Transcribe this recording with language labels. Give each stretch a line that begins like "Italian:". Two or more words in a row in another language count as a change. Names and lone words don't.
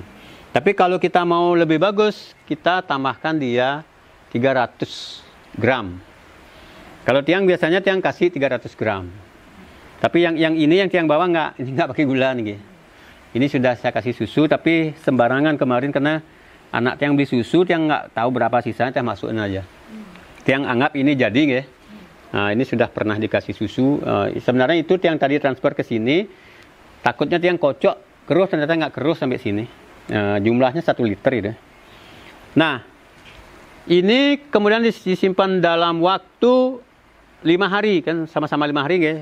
Indonesian: Tapi kalau kita mau lebih bagus, kita tambahkan dia 300 gram. Kalau tiang biasanya tiang kasih 300 gram. Tapi yang ini, yang tiang bawah nggak pakai gula nih. Ini sudah saya kasih susu, tapi sembarangan kemarin karena anak tiang beli susu, tiang nggak tahu berapa sisanya, tiang masukin aja. Tiang anggap ini jadi, nggih. Nah, ini sudah pernah dikasih susu. Sebenarnya itu tiang tadi transfer ke sini, takutnya tiang kocok, keruh, ternyata nggak keruh sampai sini. Jumlahnya 1 liter itu. Nah, ini kemudian disimpan dalam waktu 5 hari, kan sama-sama 5 hari, ya.